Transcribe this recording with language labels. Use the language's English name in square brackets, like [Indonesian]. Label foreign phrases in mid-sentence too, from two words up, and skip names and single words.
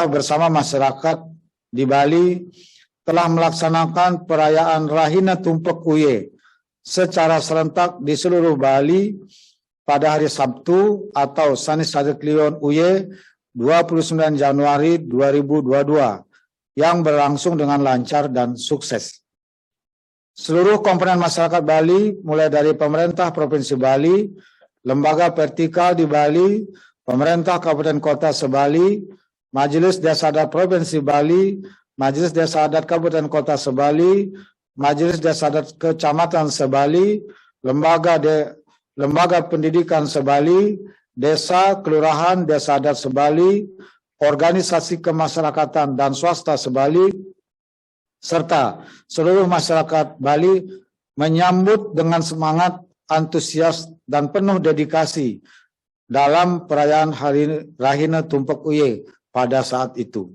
[Indonesian] bersama masyarakat di Bali telah melaksanakan perayaan Rahina Tumpek Uye secara serentak di seluruh Bali pada hari Sabtu atau Sanis Cara Kliwon Uye 29 Januari 2022 yang berlangsung dengan lancar dan sukses. Seluruh komponen masyarakat Bali, mulai dari pemerintah Provinsi Bali, lembaga vertikal di Bali, pemerintah Kabupaten Kota Sebali, Majelis Desa Adat Provinsi Bali, Majelis Desa Adat Kabupaten Kota Sebali, Majelis Desa Adat Kecamatan Sebali, lembaga pendidikan Sebali, desa, kelurahan, desa adat Sebali, organisasi kemasyarakatan dan swasta Sebali, serta seluruh masyarakat Bali menyambut dengan semangat, antusias, dan penuh dedikasi dalam perayaan Hari Rahina Tumpek Uye pada saat itu.